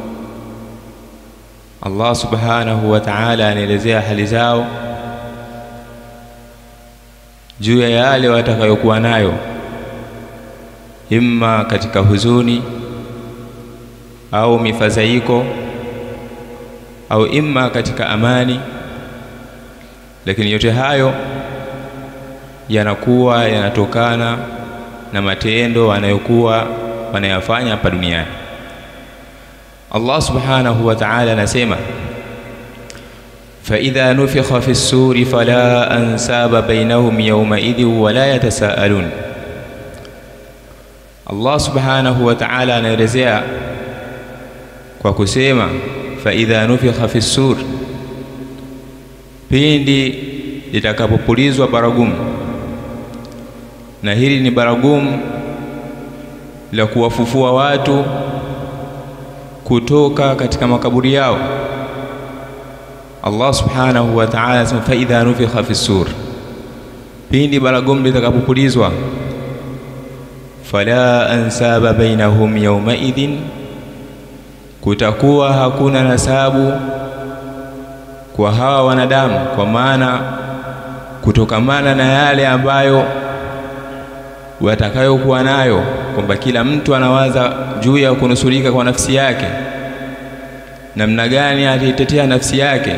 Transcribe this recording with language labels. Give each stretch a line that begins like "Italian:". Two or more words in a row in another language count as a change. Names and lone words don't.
Arabic: الله سبحانه وتعالى
Swahili: anaelezea hali zao juu ya yale watakayokuwa nayo, imma katika huzuni au mifadhaiko au imma katika amani, lakini yote hayo yanakuwa yanatokana na matendo wanayokuwa wanayafanya hapa duniani.
Arabic: الله سبحانه وتعالى
Swahili: anasema,
Arabic: فَإِذَا نُفِخَ فِي الصُّورِ فَلَا أَنْسَابَ بَيْنَهُمْ يَوْمَئِذٍ وَلَا يَتَسَاءَلُونَ. الله سبحانه وتعالى
Swahili: anaelezea kwa kusema
Arabic: فَإِذَا نُفِخَ فِي الصُّورِ,
Swahili: pindi litakapopulizwa baragumu. Na hili ni baragumu la kuwafufua watu kutoka katika makaburi yao.
Arabic: الله سبحانه وتعالى
Swahili: anasema
Arabic: فَإِذَا نُفِخَ فِي الصُّورِ,
Swahili: pindi baragumu litakapopulizwa,
Arabic: فلا أنساب بينهم يومئذ,
Swahili: kutakuwa hakuna nasabu kwa hawa wanadamu, kwa maana kutokamana na yale ambayo watakayokuwa nayo, kwamba kila mtu anawaza juu ya kunusurika kwa nafsi yake, namna gani ataitetea nafsi yake.